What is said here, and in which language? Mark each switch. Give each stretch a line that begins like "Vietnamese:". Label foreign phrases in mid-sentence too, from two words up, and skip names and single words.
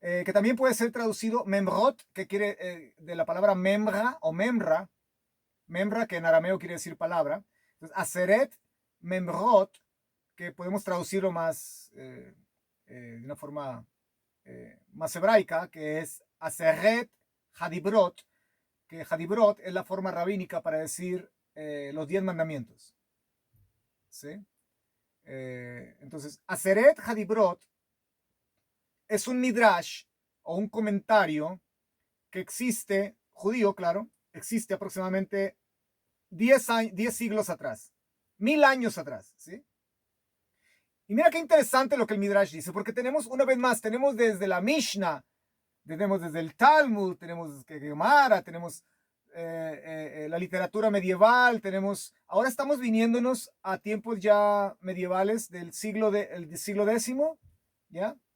Spanish: que también puede ser traducido memrot, que quiere de la palabra memra o memra, que en arameo quiere decir palabra. Entonces,
Hebrew: עשרת מאמרות,
Spanish: que podemos traducirlo más de una forma más hebraica, que es
Hebrew: עשרת הדברות,
Spanish: que hadibrot es la forma rabínica para decir los 10 mandamientos. ¿Sí? Entonces,
Hebrew: עשרת הדברות
Spanish: es un midrash o un comentario que existe, judío, claro, existe aproximadamente 10 siglos atrás, 1000 años atrás, ¿sí? Y mira qué interesante lo que el midrash dice, porque tenemos, una vez más, tenemos desde la Mishnah, tenemos desde el Talmud, tenemos Gemara, tenemos la literatura medieval, tenemos, ahora estamos viniéndonos a tiempos ya medievales del siglo X, ¿ya?